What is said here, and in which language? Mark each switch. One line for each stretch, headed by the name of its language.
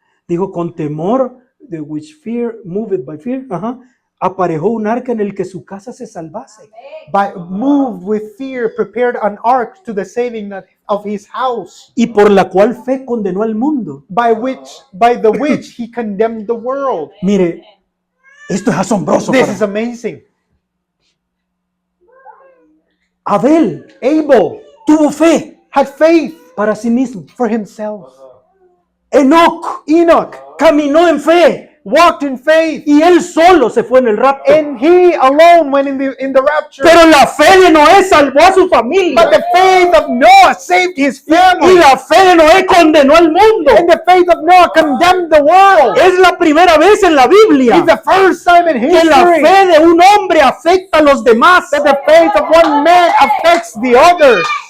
Spanish: Dijo con temor, de
English: which fear, moved by fear. Ajá.
Spanish: Aparejó un arca en el que su casa se salvase.
English: Moved with fear, prepared an ark to the saving of his house,
Spanish: Y por la cual fe condenó al mundo.
English: by the which he condemned the world.
Spanish: Mire, esto es asombroso.
English: This
Spanish: para
English: is
Spanish: mí.
English: amazing.
Spanish: Abel
English: Abel
Spanish: tuvo fe
English: had faith
Spanish: para sí mismo.
English: for himself.
Spanish: Enoc
English: Enoch
Spanish: caminó en fe
English: walked in faith,
Spanish: y él solo se fue en el rapto.
English: and he alone went in the rapture.
Spanish: Pero la fe de Noé salvó a su familia.
English: But the faith of Noah saved his
Spanish: Y
English: family.
Spanish: la fe de Noé condenó al mundo.
English: And the faith of Noah condemned the world.
Spanish: Es la primera vez en la Biblia
English: It's the first time in
Spanish: que la
English: history
Spanish: fe de un hombre afecta a los demás.
English: that the faith of one man affects the others.